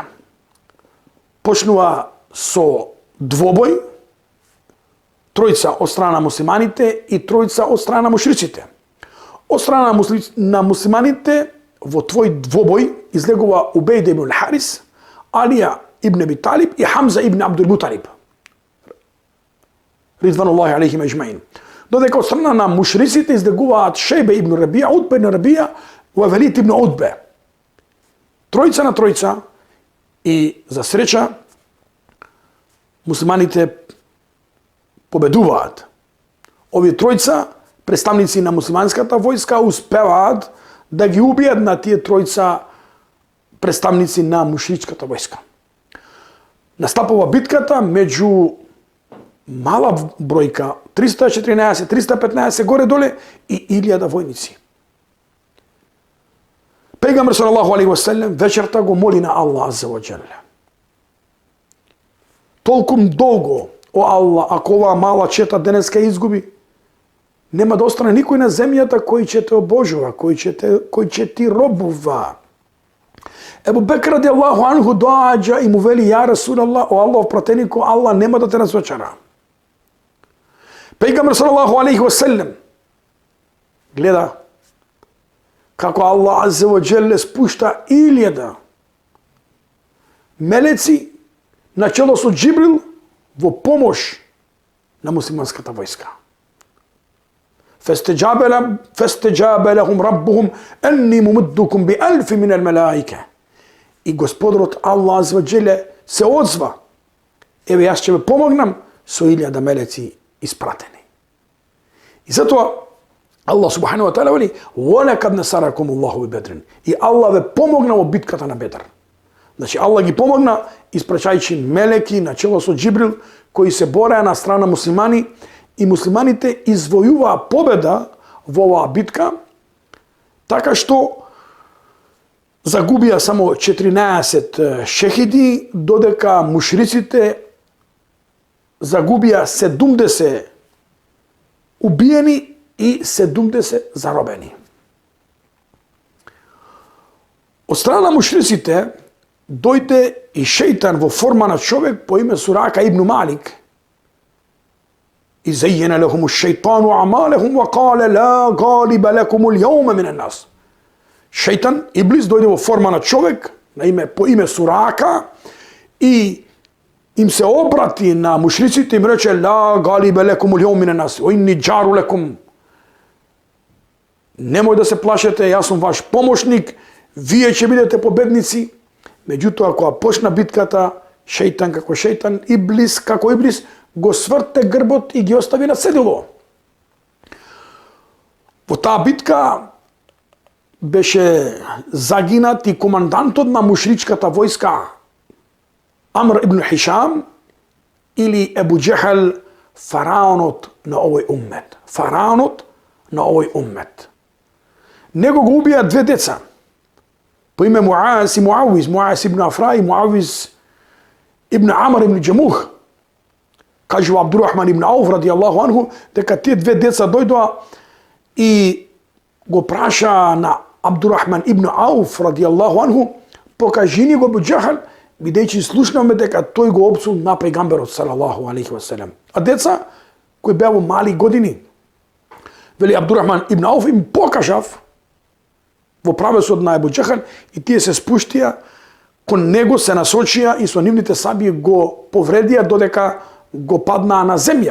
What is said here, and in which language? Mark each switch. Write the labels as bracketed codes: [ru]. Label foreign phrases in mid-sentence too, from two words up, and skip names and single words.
[mk] Почнува со двобој, тројца од страна на муслиманите и тројца од страна на мушриците. Од страна на муслиманите во твој двобој излегува Убейд ибн Харис, Алија ибн Аби Талиб и Хамза ибн Абдул Муталиб. [ar] رضوان الله عليهم أجمعين. [mk] Додека од страна на мушриците излегуваат Шейбе ибн Рабија, Утбе ибн Рабија и Валид ибн Утбе. Тројца на тројца, и за среќа муслиманите победуваат. Овие тројца, представници на муслиманската војска, успеваат да ги убијат на тие тројца представници на мушричката војска. Настапува битката меѓу мала бројка, 314, 315 горе-доле и 1000 војници. Пегамбер [ar] صلى الله عليه وسلم [mk] вечерта го моли на Аллах [ar] عز وجل. [mk] Толкум долго, о Аллах, ако оваа мала чета денеска изгуби, нема да остане никој на земјата кој ќе те обожува, кој ќе ти робува. Ебу Бекр [ar] رضي الله عنه [mk] доаѓа и му вели: [ar] يا رسول الله, [mk] о Аллах пратенико, Аллах нема да те разочара. Пегамбер [ar] صلى الله عليه وسلم [mk] гледа како Аллах [ar] عز وجل [mk] спушта 1000 мелеци на чело со Џибрил во помош на муслиманската војска. [ar] فاستجاب لهم ربهم أني ممدكم ب1000 من الملائكة. [mk] И Господарот Аллах [ar] عز وجل [mk] се одзва: еве јас ќе ве помогнам со 1000 мелеци испратени. И затоа Аллах [ar] سبحانه وتعالى [mk] вели: [ar] وَلَقَدْ نَصَرَكُمُ اللَّهُ بِبَدْرٍ. [mk] И Аллах ве помогна во битката на Бедр. Значи Аллах ги помогна испрачајќи мелеки на чело со Џибрил, кои се бореа на страна муслимани, и муслиманите извојуваа победа во оваа битка, така што загубија само 14 шехиди, додека мушриците загубија 70 убиени и 70 заробени. Од страна на мушриците дојде и шејтан во форма на човек по име Сурака ибн Малик. [ar] И زين لهم الشيطان أعمالهم وقال لا غالب لكم اليوم من الناس. [mk] Шејтан, Иблис, дојде во форма на човек по име Сурака и им се обрати на мушриците и им рече: [ar] لا غالب لكم اليوم من الناس وإني جار لكم. [mk] Немој да се плашете, јас сум ваш помошник, вие ќе бидете победници. Меѓутоа, кога почна битката, шејтан како шејтан, Иблис како Иблис, го сврте грбот и ги остави на седело. Во таа битка беше загинат и командантот на мушричката војска Амр ибн Хишам, или Ебу Џехел, фараонот на овој уммет. Фараонот на овој уммет. Него го убија 2 деца по име Муаз и Муавиз, Муаз ибн Афра и Муавиз ибн Амр ибн Џемух. Кажува Абдурахман ибн Ауф [ar] رضي الله عنه [mk] дека тие 2 деца дојдоа и го праша на Абдурахман ибн Ауф [ar] رضي الله عنه: [mk] покажи ни го Ебу Џехел, бидејќи слушнавме дека тој го опсул на пејгамберот [ar] صلى الله عليه وسلم. [mk] А деца кои беа во мали години, вели Абдурахман ибн Ауф, им покажав во правецот на Ебу Џехел и тие се спуштија кон него, се насочија и со нивните саби го повредија додека го паднаа на земја.